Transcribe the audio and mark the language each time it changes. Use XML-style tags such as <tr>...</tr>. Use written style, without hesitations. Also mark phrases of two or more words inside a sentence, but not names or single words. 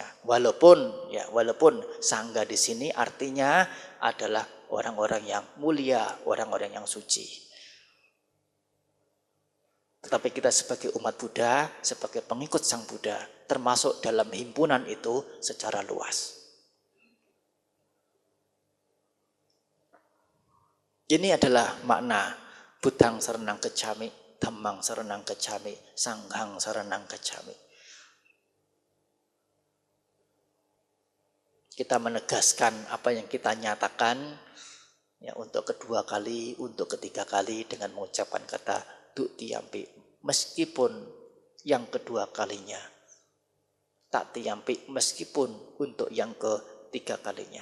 <id>Walaupun sangga di sini artinya adalah orang-orang yang mulia, orang-orang yang suci. Tetapi kita sebagai umat Buddha, sebagai pengikut Sang Buddha, termasuk dalam himpunan itu secara luas.</id> <pi>Ini adalah makna Buddhang saranang gacchami, Dhammang saranang gacchami, Sanghang saranang gacchami.</pi> <id>Kita menegaskan apa yang kita nyatakan ya, untuk kedua kali, untuk ketiga kali dengan mengucapkan kata Dutiyampi. Meskipun yang kedua kalinya tak tiyampi, meskipun untuk yang ketiga kalinya.</id>